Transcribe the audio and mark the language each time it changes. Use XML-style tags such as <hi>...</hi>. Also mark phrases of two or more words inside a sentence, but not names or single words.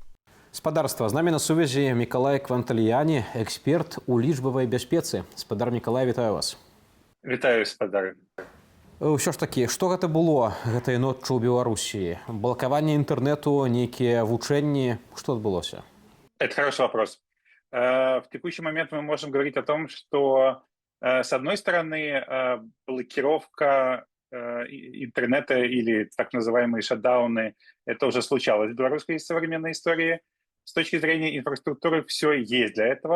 <be>Спадарства, з намі на сувязі Мікалай Квантальяні, эксперт у лічбавай бяспецы. Спадар Мікалай, вітаю вас. Вітаю, спадар. Ўсё ж такі, што гэта было гэтай ноччу ў Беларусі? Блакаванне інтэрнэту, нейкія вучэнні, што адбылося?</be> <ru>Это хороший вопрос. В текущий момент мы можем говорить о том, что, с одной стороны, блокировка интернета или так называемые шатдауны, это уже случалось в белорусской современной истории. С точки зрения инфраструктуры все есть для этого.</ru>